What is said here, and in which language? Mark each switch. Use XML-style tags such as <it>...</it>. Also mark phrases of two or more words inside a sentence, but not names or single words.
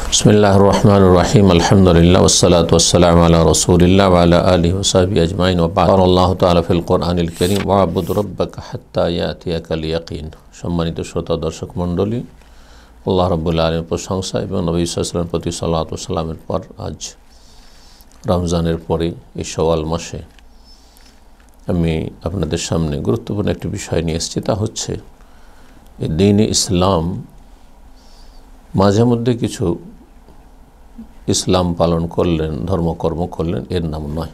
<ar>بسم الله الرحمن الرحيم الحمد لله والصلاة والسلام على رسول الله وعلى آله وصحبه أجمعين وبعد. الله تعالى في القرآن الكريم واعبد ربك حتى يأتيك اليقين.</ar> <hi>सम्मानित श्रोता दर्शक मण्डली,</hi> <ar>الله رب العالمين</ar> <bn>প্রশংসা এবং নবী</bn> <ar>صلى الله عليه وسلم</ar> <bn>প্রতি সালাত ও সালামের পর আজ রমজানের পরে এই শাওয়াল মাসে আমি আপনাদের সামনে গুরুত্বপূর্ণ একটি বিষয় নিয়ে এসেছি। তা হচ্ছে এই দ্বীন-ই ইসলাম মাঝে মধ্যে কিছু ইসলাম পালন করলেন, ধর্মকর্ম করলেন, এর নাম নয়।</bn>